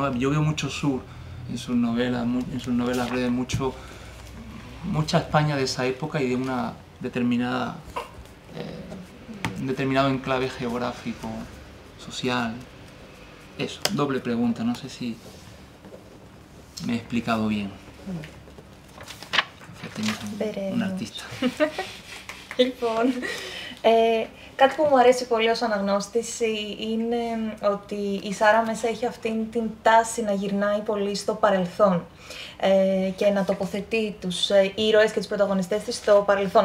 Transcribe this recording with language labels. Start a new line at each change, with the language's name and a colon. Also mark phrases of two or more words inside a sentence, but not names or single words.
Spanish: Yo veo mucho sur en sus novelas breves, mucha España de esa época y de una determinada, un determinado enclave geográfico, social. Eso, doble pregunta, no sé si me he explicado bien. Un artista.
Greek: Λοιπόν, κάτι που μου αρέσει πολύ ως αναγνώστηση είναι ότι η Σάρα Μεσά έχει αυτήν την τάση να γυρνάει πολύ στο παρελθόν και να τοποθετεί τους ήρωες και τους πρωταγωνιστές της στο παρελθόν.